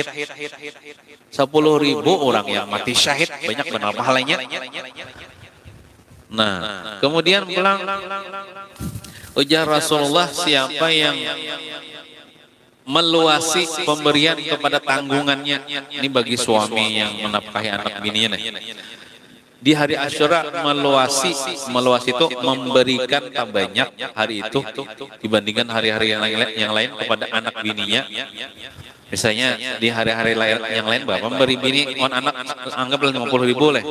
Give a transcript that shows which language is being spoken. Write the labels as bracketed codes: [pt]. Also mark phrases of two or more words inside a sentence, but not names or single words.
[id] 10.000 orang yang mati syahid, banyak benar pahalanya. Nah, kemudian pulang ujar Rasulullah, siapa yang meluasi pemberian kepada tanggungannya, ini bagi suami yang menafkahi anak bininya nih. Di hari Asyura meluasi itu memberikan banyak hari itu dibandingkan hari-hari yang lain kepada anak bininya. Misalnya di hari-hari yang lain bapak memberi bini anak anggaplah 50.000 lah.